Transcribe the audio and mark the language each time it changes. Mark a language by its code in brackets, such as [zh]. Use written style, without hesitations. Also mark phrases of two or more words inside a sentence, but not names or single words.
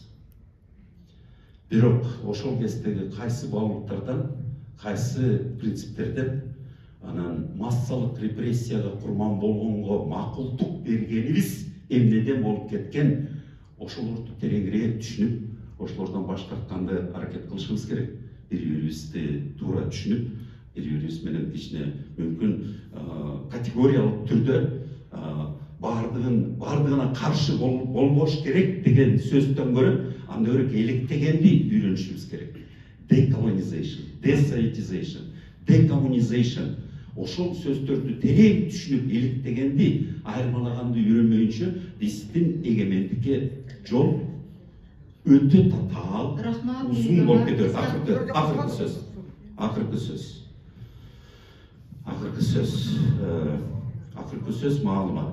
[ky] Бирок ошол кездеги кайсы баалуулуктардан, кайсы принциптерден, анан массалык репрессияга курман болгонго макулдук бергенибиз эмнеден болуп кеткен, ошолорду тереңирээк түшүнүп, ошолордон баш тартканды аракет кылышыбыз керек. Бири-бирибизди туура түшүнүп, бири-бирибиз менен кичине мүмкүн категориялык түрдө бардыгына каршы болбош керек деген сөздөн көрө, анда көрө электегенди үйрөнүшүбүз керек. [en] Decolonization, desovietization, decommunization. [ky] Ошол сөздөрдү терең түшүнүп, электегенди, айырмалаганды үйрөнмөйүнчө биздин эгемендикке жол өтө татаал, узун болуп кетет. Акыркы сөз маалымат.